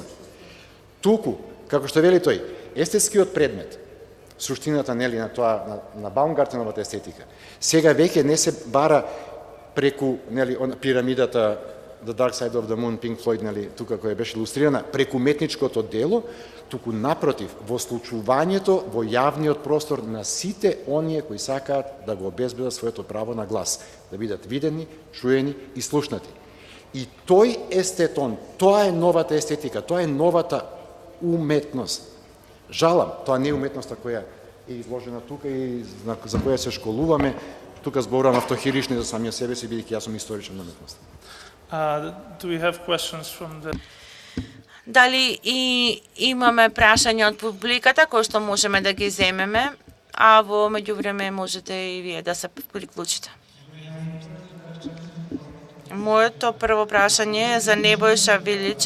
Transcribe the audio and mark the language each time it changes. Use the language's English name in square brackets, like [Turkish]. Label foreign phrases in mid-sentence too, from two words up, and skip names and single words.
[Macedonian] Туку, како што вели тој, естетскиот предмет, суштината, нели, на тоа, на Баумгартеновата естетика, сега веќе не се бара преку, нели, пирамидата The Dark Side of the Moon, Pink Floyd, нели, тука која беше илустрирана, преку уметничкото дело, туку напротив, во случувањето во јавниот простор на сите оние кои сакаат да го обезбедат своето право на глас, да бидат видени, чуени и слушнати. И тој естетон, тоа е новата естетика, тоа е новата уметност. Жалам, тоа не е уметноста која е изложена тука и за која се школуваме. Тука зборувам автохирични за самиот себе си, бидејќи јас сум историчен на уметноста. [English] Do we have questions from the... [Macedonian] Дали и имаме прашања од публиката кои што можеме да ги земеме, а во меѓувреме можете и вие да се приклучите. Моето прво прашање е за Небојша Вилич.